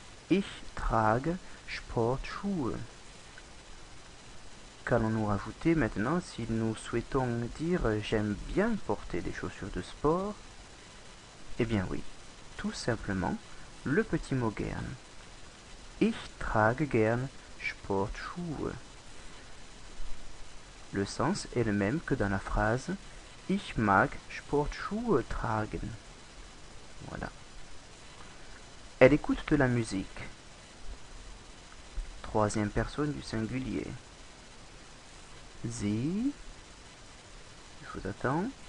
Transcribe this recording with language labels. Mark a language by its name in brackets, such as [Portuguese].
[German] Ich trage Sportschuhe. [French] Qu'allons-nous rajouter maintenant si nous souhaitons dire j'aime bien porter des chaussures de sport? Eh bien oui, tout simplement le petit mot gern. [German] Ich trage gern Sportschuhe. [French] Le sens est le même que dans la phrase [German] Ich mag Sportschuhe tragen. [French] Voilà. Elle écoute de la musique. Troisième personne du singulier. Sie, je vous attends.